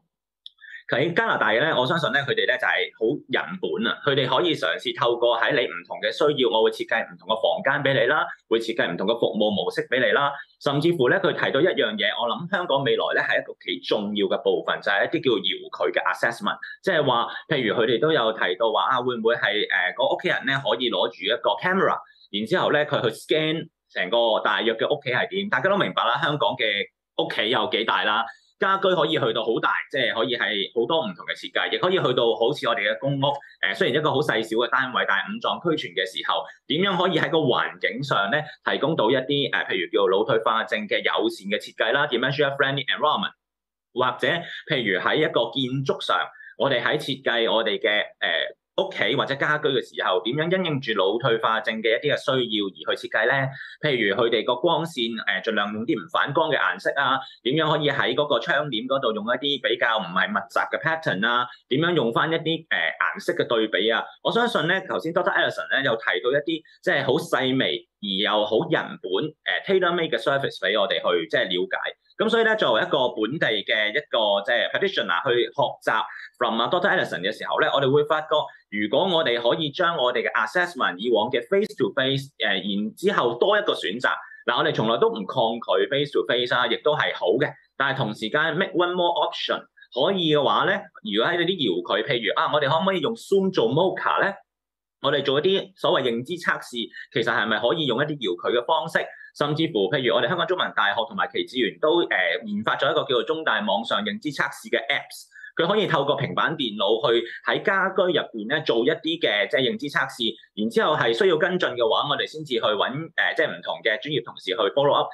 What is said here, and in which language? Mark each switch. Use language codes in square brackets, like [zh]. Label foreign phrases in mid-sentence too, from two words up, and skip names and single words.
[yue] 喺加拿大咧，我相信咧佢哋咧就係好人本啊，佢哋可以嘗試透過喺你唔同嘅需要，我會設計唔同嘅房間俾你啦，會設計唔同嘅服務模式俾你啦，甚至乎咧佢提到一樣嘢，我諗香港未來咧係一個幾重要嘅部分，就係一啲叫遙距嘅 assessment， 即係話譬如佢哋都有提到話會唔會係個屋企人咧可以攞住一個 camera， 然之後咧佢去 scan 成個大約嘅屋企係點，大家都明白啦，香港嘅屋企有幾大啦。家居可以去到好大，即係可以係好多唔同嘅設計，亦可以去到好似我哋嘅公屋，雖然一個好細小嘅單位，但係五臟俱全嘅時候，點樣可以喺個環境上咧提供到一啲譬如叫腦退化症嘅友善嘅設計啦 ， [en] dementia friendly environment， [yue] 或者譬如喺一個建築上，我哋喺設計我哋嘅屋企或者家居嘅時候，點樣因應住腦退化症嘅一啲嘅需要而去設計咧？譬如佢哋個光線盡量用啲唔反光嘅顏色啊，點樣可以喺嗰個窗簾嗰度用一啲比較唔係密集嘅 pattern 啊？點樣用翻一啲顏色嘅對比啊？我相信咧，頭先 Dr. Allison 咧有提到一啲即係好細微而又好人本tailor-made 嘅 service 俾我哋去即係了解。咁所以咧，作為一個本地嘅一個即係 practitioner 去學習 from Dr. Allison 嘅時候咧，我哋會發覺，如果我哋可以將我哋嘅 assessment 以往嘅 [en] face to face [yue] 然之後多一個選擇，嗱我哋從來都唔抗拒 [en] face to face [yue] 啊，亦都係好嘅。但係同時間 [en] make one more option [yue] 可以嘅話咧，如果喺啲遙距，譬如我哋可唔可以用 Zoom 做 MOCA 咧？我哋做一啲所謂認知測試，其實係咪可以用一啲遙距嘅方式？甚至乎，譬如我哋香港中文大學同埋耆智園都研發咗一個叫做中大網上認知測試嘅 Apps， 佢可以透過平板電腦去喺家居入邊咧做一啲嘅即係認知測試，然之後係需要跟進嘅話，我哋先至去揾即係唔同嘅專業同事去 [en] follow up。